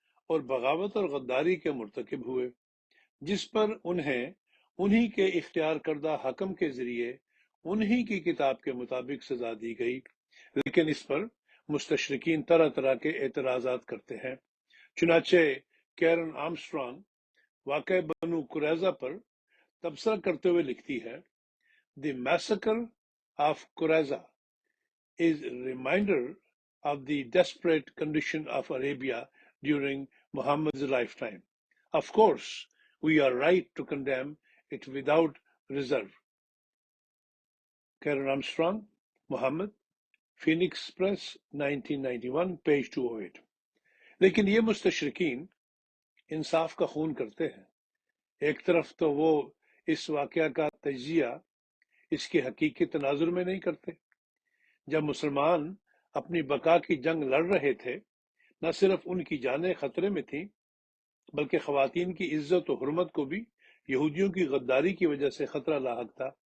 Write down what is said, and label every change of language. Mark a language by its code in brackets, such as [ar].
[ur] اور بغاوت اور غداری کے مرتکب ہوئے، جس پر انہیں انہی کے اختیار کردہ حکم کے ذریعے انہی کی کتاب کے مطابق سزا دی گئی۔ لیکن اس پر مستشرقین طرح طرح کے اعتراضات کرتے ہیں۔ چنانچہ کیرن آرمسٹرانگ واقعہ بنو قریظہ پر تبصرہ کرتے ہوئے لکھتی ہے: [en] The massacre of Qurayza is a reminder of the desperate condition of Arabia during Muhammad's lifetime. Of course, we are right to condemn it without reserve. [ur] Karen Armstrong, Muhammad, Phoenix Press, 1991, page 208۔ لیکن یہ مستشرقین انصاف کا خون کرتے ہیں۔ ایک طرف تو وہ اس واقعہ کا تجزیہ اس کے حقیقی تناظر میں نہیں کرتے۔ جب مسلمان اپنی بقا کی جنگ لڑ رہے تھے، نہ صرف ان کی جانیں خطرے میں تھیں بلکہ خواتین کی عزت و حرمت کو بھی یہودیوں کی غداری کی وجہ سے خطرہ لاحق تھا۔